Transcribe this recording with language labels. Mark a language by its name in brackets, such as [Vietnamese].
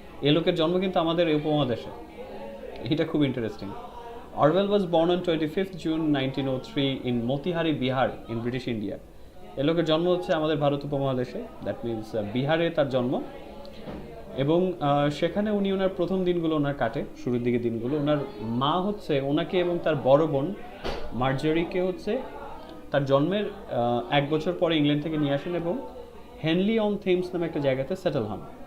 [Bangla] এই লোকের জন্ম কিন্তু আমাদের এই উপমহাদেশে, এটা খুব interesting. [English] Orwell was born on 25th June 1903 in Motihari, Bihar in British India. [Bangla] এই লোকের জন্ম হচ্ছে আমাদের ভারত উপমহাদেশে, [English] that means [Bangla] বিহারে তার জন্ম। এবং সেখানে উনি ওনার প্রথম দিনগুলো ওনার কাটে, শুরুর দিকে দিনগুলো। ওনার মা হচ্ছে ওনাকে এবং তার বড় বোন মার্জরিকে হচ্ছে তার জন্মের 1 বছর পরে ইংল্যান্ড থেকে নিয়ে আসেন এবং হেনলি অন থেমস নামে একটা জায়গাতে সেটেল হন।